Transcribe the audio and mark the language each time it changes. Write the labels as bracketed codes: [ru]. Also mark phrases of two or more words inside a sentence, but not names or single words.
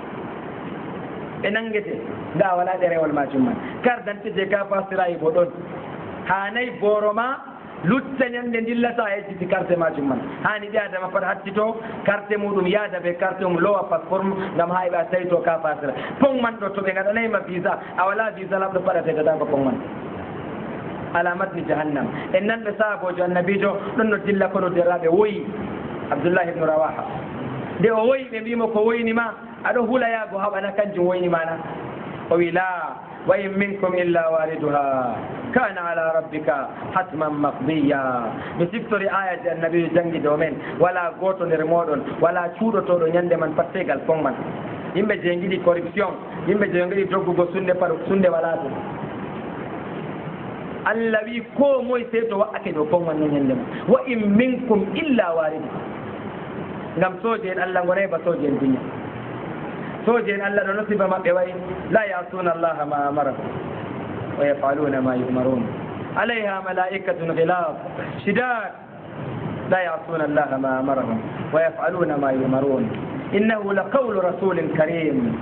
[ff] ɓe nangete nda wala ɗerewol majum man cardante je ka fasirayi bo ɗon hanay boro ma lutta ñande dillata a yejjiti carte majum man hani ɓi adama pat hattito carte muɗum yaada ɓe carte mum lowa passeport mum gam ha ɓe a tawi to ka fasira pong man ɗo to ɓe gaɗanayima visa a wala visa lamɗo paɗatetata ko pong man [ar] على متن جهنم [ff] en nanɓe sahabojo annabijo ɗon no dilla kono derraɓe woyi abdoullah ibnu rawaha nde o woyi ɓe mbimo ko woynima aɗo hulayago haɓana kanjum woynimana o wi la [ar] و إن منكم إلا واردها كان على ربك حتما مقضيا [ff] mi siftori ayaji annabijo jangi dow men wala goto nder moɗon wala cuuɗotoɗo ñande man pat tegal fon man yimɓe je giɗi corruption yimɓe je giɗi doggugo sunde par sunde wala to Allah wi ko moye sey to wa'ake ɗo fon man no ñande man [ar] و إن منكم إلا وارد [ff] ngam soje en Allah gonay ba soje en duña soje en Allah ɗo nosiba maɓɓe wayi [ar] لا يعصون الله ما أمرهم و يفعلون ما يؤمرون عليها ملائكة غلاظ شداد لا يعصون الله ما أمرهم ويفعلون ما يؤمرون إنه لقول رسول كريم.